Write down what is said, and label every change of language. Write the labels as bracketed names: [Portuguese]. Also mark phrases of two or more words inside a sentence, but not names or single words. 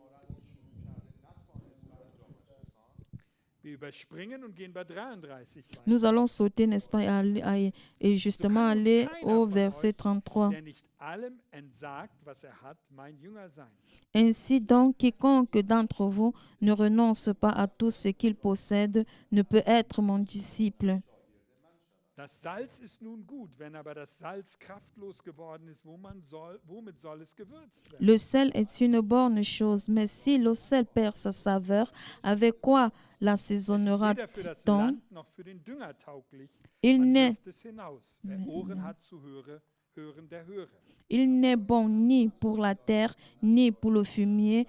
[French] Nous allons sauter, n'est-ce pas, et justement aller au verset 33. Ainsi donc, quiconque d'entre vous ne renonce pas à tout ce qu'il possède ne peut être mon disciple. [German] Das Salz ist nun gut, wenn aber das Salz kraftlos geworden ist, womit soll es gewürzt werden? [French] Le sel est une bonne chose, mais si le sel perd sa saveur, avec quoi l'assaisonnera-t-on? Il n'est bon ni pour la terre, ni pour le fumier.